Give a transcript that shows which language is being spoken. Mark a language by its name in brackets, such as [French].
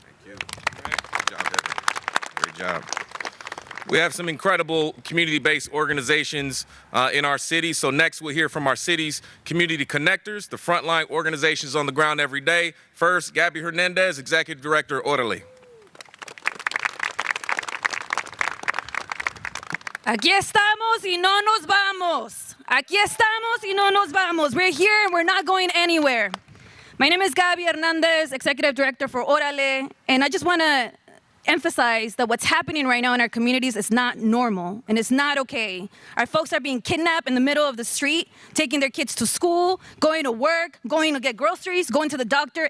[English] Thank you. Good job, Heather. Great job. We have some incredible community-based organizations in our city. So next we'll hear from our city's community connectors, the frontline organizations on the ground every day. First, Gabby Hernandez, Executive Director, Orderly. [Spanish] Aquí estamos y no nos vamos. Aquí estamos y no nos vamos. [English] We're here and we're not going anywhere. My name is Gabby Hernandez, Executive Director for Orale, and I just want to emphasize that what's happening right now in our communities is not normal and it's not okay. Our folks are being kidnapped in the middle of the street, taking their kids to school, going to work, going to get groceries, going to the doctor.